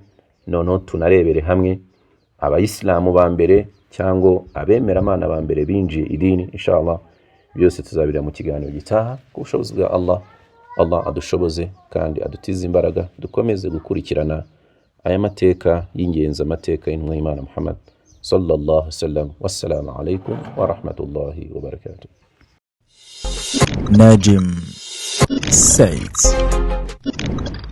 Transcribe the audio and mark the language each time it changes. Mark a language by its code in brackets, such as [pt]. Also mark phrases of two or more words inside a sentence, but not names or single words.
[rw] Noneho tunarebere hamwe abayisilamu ba mbere cyangwa abemera Imana ba mbere binjiye idini. Inshallah byose tuzabira mu kiganiro gitaha ku bushobozi bwa Allah. Allah adushoboze kandi adutize imbaraga dukomeze gukurikirana aya mateka y'ingenzi, amateka y'intumwa y'Imana Muhammad [ar] صلى الله عليه وسلم. والسلام عليكم ورحمة الله وبركاته. Najim Said.